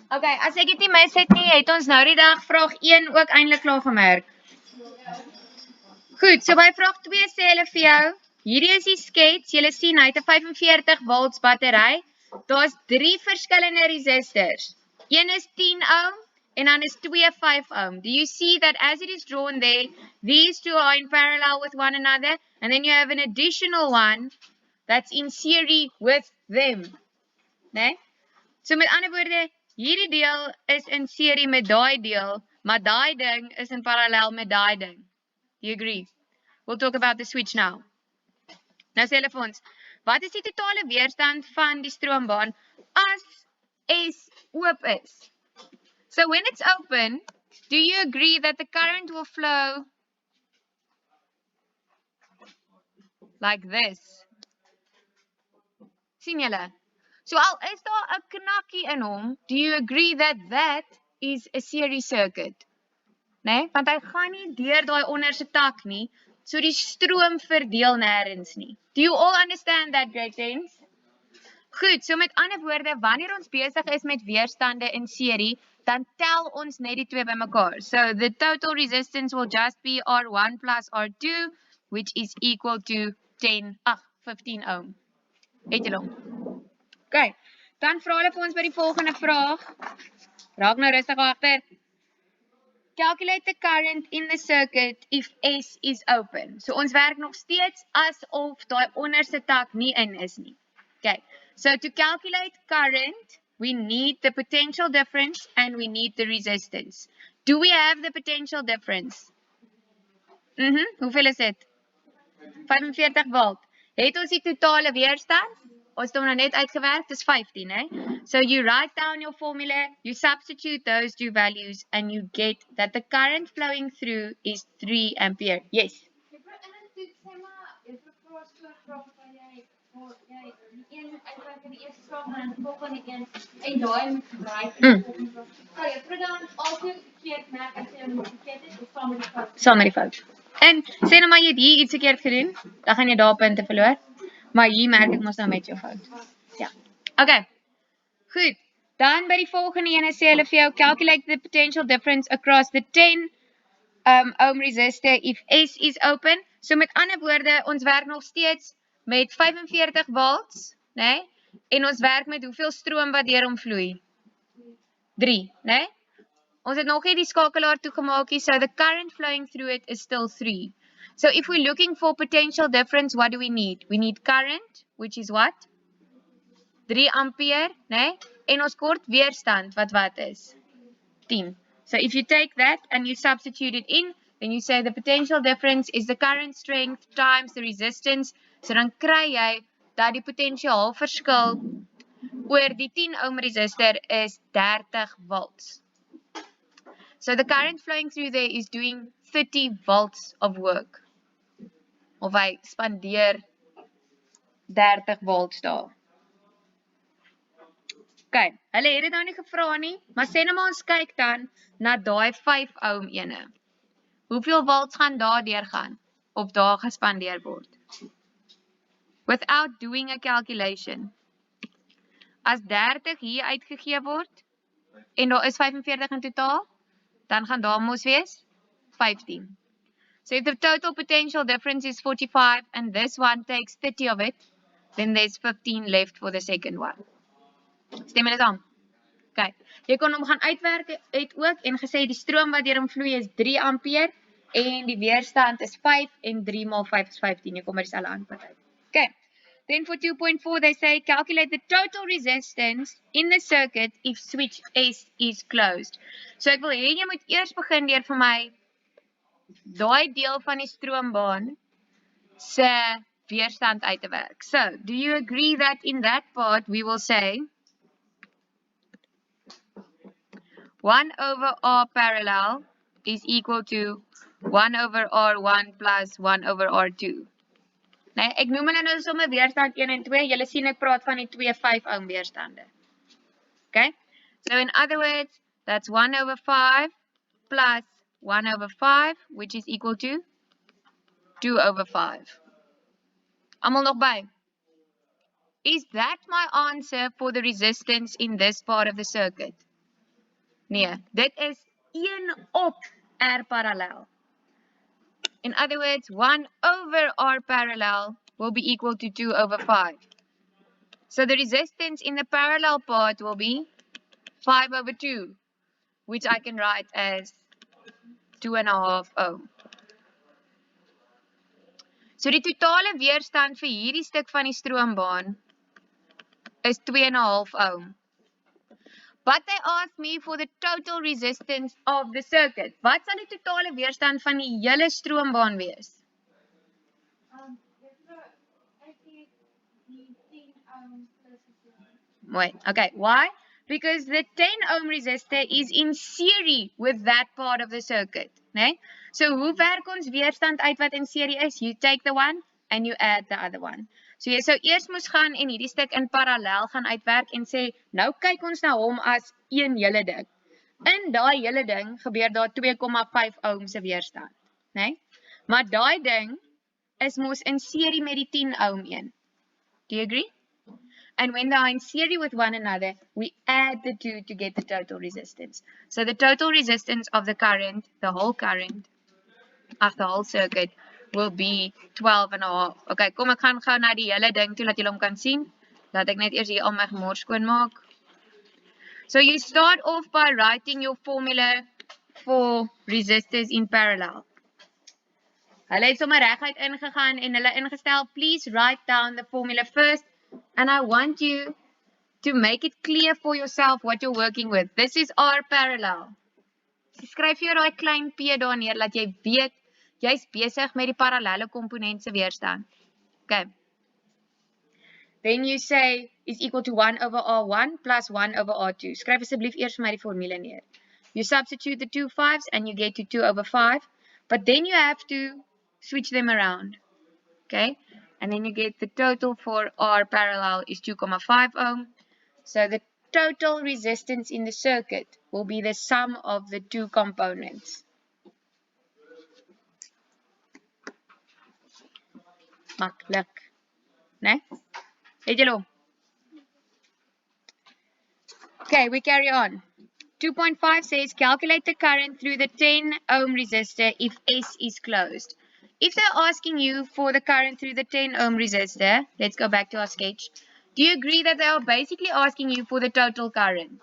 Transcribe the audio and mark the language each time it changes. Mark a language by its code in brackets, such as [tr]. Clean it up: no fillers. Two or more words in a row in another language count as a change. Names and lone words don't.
[af] Okay, as ek dit nie mis het nie, het ons nou die dag vraag 1 ook eintlik klaar gemerk. Goed, so by vraag 2 sê hulle vir jou, hierdie is die skets, julle sien hy het 'n 45 volts battery. Daar's 3 verskillende resistors. Een is 10 ohm en dan is 2 5 ohm. [en] Do you see that as it is drawn there, these two are in parallel with one another, and then you have an additional one that's in series with them. [af] Nee? So met ander woorde, hierdie deel is in serie met daai deel, maar daai ding is in parallel met daai ding. [en] Do you agree? We'll talk about the switch now. [af] Nou sê hulle vir ons, wat is die totale weerstand van die stroombaan as S oop is? [en] So when it's open, do you agree that the current will flow like this? [af] Sien julle? So al is daar 'n knakkie in hom, [en] do you agree that that is a series circuit? [af] Nee, want hy gaan nie deur daai onderste tak nie, so die stroom verdeel nêrens nie. [en] Do you all understand that, grade 10s? [af] Goed, so met ander woorde, wanneer ons besig is met weerstande in serie, dan tel ons net die twee bymekaar. [en] So the total resistance will just be R1 plus R2, which is equal to 15 ohm. [af] Het julle hom? Okay, dan vra hulle vir ons by die volgende vraag. Raak nou rustig agter. [en] Calculate the current in the circuit if S is open. [af] So ons werk nog steeds asof daai onderste tak nie in is nie. [en] Okay, so to calculate current, we need the potential difference and we need the resistance. Do we have the potential difference? [af] Hoeveel is dit? 45 volt. Het ons die totale weerstand? Ons het hom nou net uitgewerk, dis 15, hè? [en] So you write down your formula, you substitute those two values, and you get that the current flowing through is 3 ampere. Yes? [af] Saam met die fout. En sê nou maar jy het hier iets verkeerd gedoen, dan gaan jy daar punte verloor. Maar hier merk ek mos nou met jou fout. Ja. Okay. Goed. Dan by die volgende ene sê hulle vir jou [en] calculate the potential difference across the 10 ohm resistor if S is open. [af] So met ander woorde, ons werk nog steeds met 45 volts, né? En ons werk met hoeveel stroom wat deur hom vloei? 3, né? Ons het nog nie die skakelaar toegemaak nie, [en] so the current flowing through it is still 3. So if we're looking for potential difference, what do we need? We need current, which is what? 3 ampere, [af] né? En ons kort weerstand, wat is? 10. [en] So if you take that and you substitute it in, then you say the potential difference is the current strength times the resistance. [af] So dan kry jy dat die potensiaal verskil oor die 10 ohm resistor is 30 volts. [en] So the current flowing through there is doing 30 volts of work. [af] Of hy spandeer 30 volts daar. Okay, hulle het dit nou nie gevra nie, maar sê nou maar ons kyk dan na daai 5 ohm ene. Hoeveel volts gaan daar deurgaan of daar gespandeer word? [en] Without doing a calculation. [af] As 30 hier uitgegee word en daar is 45 in totaal, dan gaan daar mos wees 15. [en] So if the total potential difference is 45 and this one takes 30 of it, then there's 15 left for the second one. [af] Stem julle saam? Okay. Jy kon hom gaan uitwerk het ook en gesê die stroom wat deur hom vloei is 3 ampere en die weerstand is 5 en 3 maal 5 is 15. Jy kom by dieselfde antwoord uit. Okay. [en] Then for 2.4 they say calculate the total resistance in the circuit if switch S is closed. [af] So ek wil hê jy moet eers begin deur vir my daai deel van die stroombaan se weerstand uit te werk. [en] So, do you agree that in that part we will say 1 over R parallel is equal to 1 over R1 plus 1 over R2. [af] Nee, ek noem hulle nou sommer weerstand 1 en 2. Julle sien ek praat van die 2 5 ohm weerstande. Okay? [en] So in other words, that's 1 over 5 plus 1 over 5, which is equal to 2 over 5. [af] Almal nog by? [en] Is that my answer for the resistance in this part of the circuit? [af] Nee, dit is 1 op R parallel. [en] In other words, 1 over R parallel will be equal to 2 over 5. So the resistance in the parallel part will be 5 over 2, which I can write as 2.5 ohm. [af] So die totale weerstand vir hierdie stuk van die stroombaan is 2.5 ohm. [en] But they asked me for the total resistance of the circuit. [af] Wat sal die totale weerstand van die hele stroombaan wees? [en] Wait, okay, why? Because the 10 ohm resistor is in series with that part of the circuit. [af] Nee? So hoe werk ons weerstand uit wat in serie is? [en] You take the one and you add the other one. [af] So jy sou eers moes gaan en hierdie stuk in parallel gaan uitwerk en sê, nou kyk ons na hom as een hele ding. In daai hele ding gebeur daar 2,5 ohm se weerstand. Nee? Maar daai ding is mos in serie met die 10 ohm een. [en] Do you agree? And when they are in series with one another, we add the two to get the total resistance. So the total resistance of the current, the whole current, of the whole circuit, will be 12.5. [af] Okay, kom ek gaan gou na die hele ding toe, laat julle hom kan sien. Laat ek net eers hier al my gemors skoon maak. [en] So you start off by writing your formula for resistors in parallel. [af] Hulle het sommer reguit ingegaan en hulle ingestel, [en] please write down the formula first. And I want you to make it clear for yourself what you're working with. This is R parallel. [af] So skryf jy daai klein p daar neer, dat jy weet, jy's besig met die parallelle komponent se weerstand. Okay. [en] Then you say, is equal to 1 over R1 plus 1 over R2. [af] Skryf asseblief eers vir my die formule neer. [en] You substitute the two 5s and you get to 2 over 5. But then you have to switch them around. Okay. And then you get the total for R parallel is 2,5 ohm. So the total resistance in the circuit will be the sum of the two components. [af] Maklik. Nee? Het julle hom? [en] Okay, we carry on. 2.5 says calculate the current through the 10 ohm resistor if S is closed. If they're asking you for the current through the 10 ohm resistor, let's go back to our sketch. Do you agree that they are basically asking you for the total current?